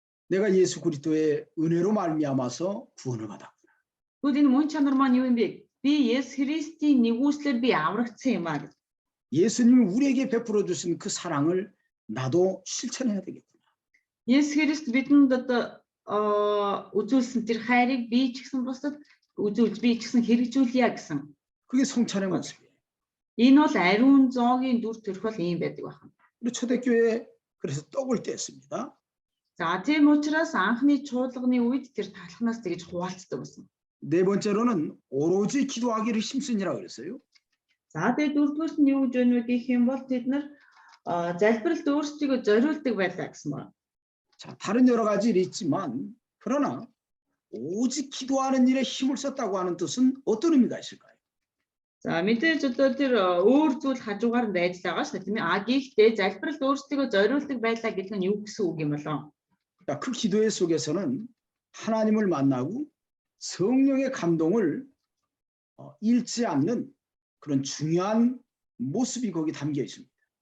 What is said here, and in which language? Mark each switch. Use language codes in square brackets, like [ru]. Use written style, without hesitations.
[ko] 내가 예수 그리스도의 은혜로 말미암아서 구원을 받았구나. [mn] Тэгвэл энэ мөн чанар маань юу юм бэ? Би Есүс Христийн нэгүслээр би аврагдсан юм аа. [ko] 예수님이 우리에게 베풀어 주신 그 사랑을 나도 실천해야 되겠구나. [mn] Есүс Христ бидэнд одоо үзүүлсэн тэр хайрыг би ч гэсэн бусдад үзүүлж би ч гэсэн хэрэгжүүлье гэсэн. [ko] 그게 성찬의 모습이에요. [mn] Энэ бол ариун зоогийн дүр төрх бол ийм байдаг байна. [ko] 우리 초대교회 그래서 떡을 뗐습니다. [mn] За тийм учраас анхны чуулганы үед тэр талхнаас тэгж хуваалцдаг байсан. [ko] 네 번째로는 오로지 기도하기를 힘쓰니라 그랬어요. [mn] За тэгээд дөрөвдүгürt нь юу гэж өнөө гэх юм бол тэд нар залбиралд өөрсдийгөө зориулдаг байлаа гэсэн байна. [ko] 자, 다른 여러 가지 일이 있지만 그러나 오직 기도하는 일에 힘을 썼다고 하는 뜻은 어떤 의미가 있을까요? [mn] За мэдээж одоо тэр өөр зүйл хажуугаар нь байж байгаа шүү дээ тийм ээ. Гэхдээ залбиралд өөрсдийгөө зориулдаг байлаа гэдэг нь юу гэсэн үг юм болоо? [ko] 그 기도의 속에서는 하나님을 만나고 성령의 감동을 잃지 않는 그런 중요한 모습이 거기 담겨 있습니다.